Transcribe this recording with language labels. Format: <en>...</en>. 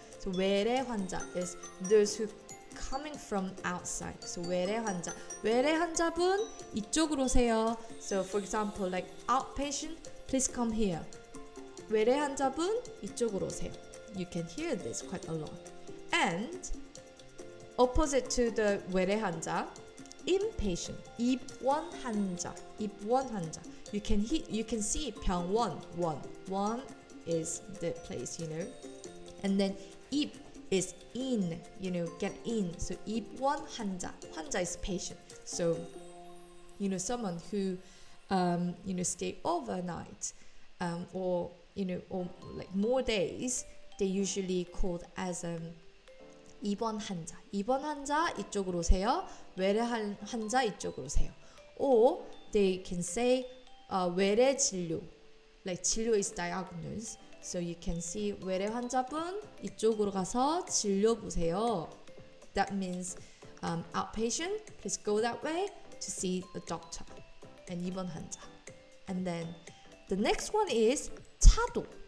<en>So 외래 환자 is those who coming from outside.</en> <ko>So 외래 환자분 이쪽으로 오세요.</ko> <en>So for example, like outpatient, please come here.</en> <ko>외래 환자분 이쪽으로 오세요.</ko> <en>You can hear this quite a lot. And opposite to the 외래 환자, inpatient, 입원 환자. You can see 병원, one is the place, and then 입 is in, get in. So 입원 환자 is patient. So someone who stay overnight, or or like more days, they usually called as 입원 환자.</en> <ko>입원 환자 이쪽으로 오세요. 외래 환자 이쪽으로 오세요.</ko> <en>Or they can say 외래 진료. Like 진료 is diagnosis. So you can see</en> <ko>외래 환자분 이쪽으로 가서 진료 보세요.</ko> <en>That means outpatient, please go that way to see a doctor. And 입원 환자. And then the next one is 차도.</en>